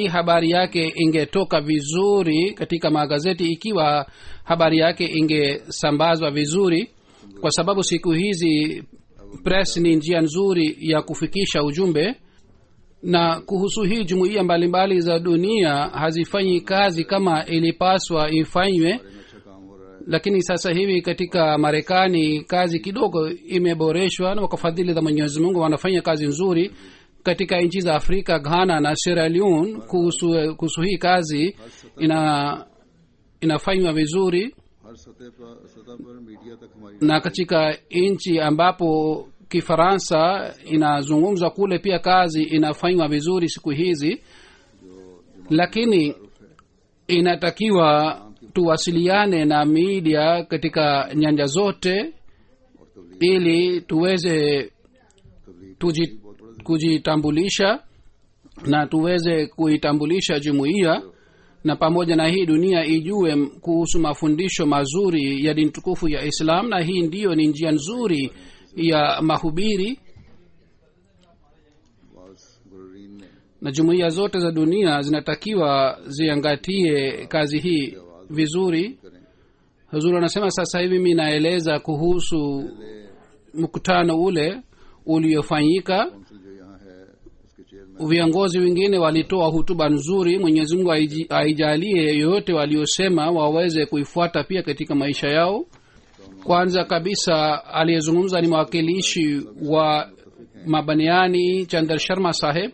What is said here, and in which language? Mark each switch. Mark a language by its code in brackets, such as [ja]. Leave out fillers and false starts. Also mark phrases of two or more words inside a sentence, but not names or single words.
[sw] Habari yake ingetoka vizuri katika magazeti ikiwa habari yake ingesambazwa vizuri, kwa sababu siku hizi press ni njia nzuri ya kufikisha ujumbe. Na kuhusu hii, jumuiya mbalimbali za dunia hazifanyi kazi kama ilipaswa ifanywe, [ur] اچھا کام ہو رہا ہے [sw] lakini sasa hivi katika Marekani kazi kidogo imeboreshwa, na kwa fadhili za Mwenyezi Mungu wanafanya kazi nzuri. Katika nchi za Afrika, Ghana na Sierra Leone, kuhusu hii kazi inafanywa vizuri. [ur] ہر سطح پر میڈیا تک ہماری [sw] Na katika nchi ambapo Kifaransa inazungumzwa, kule pia kazi inafanywa vizuri siku hizi. Lakini inatakiwa tuwasiliane na media katika nyanja zote ili tuweze kujitambulisha na tuweze kuitambulisha jumuiya, na pamoja na hii dunia ijue kuhusu mafundisho mazuri ya dini tukufu ya Islam. Na hii ndiyo ni njia nzuri ya mahubiri, [ur] باز گررین نے [sw] na jumuiya zote za dunia zinatakiwa ziangatie kazi hii vizuri. Huzuri anasema sasa hivi mimi naeleza kuhusu mkutano ule uliofanyika. [ur] کونسل جو یہاں ہے اس کے [sw] viongozi wengine walitoa hutuba nzuri. Mwenyezi Mungu aijalie yoyote waliosema waweze kuifuata pia katika maisha yao. Kwanza kabisa aliyezungumza ni mwakilishi wa Mabaniani Chandar Sharma Saheb.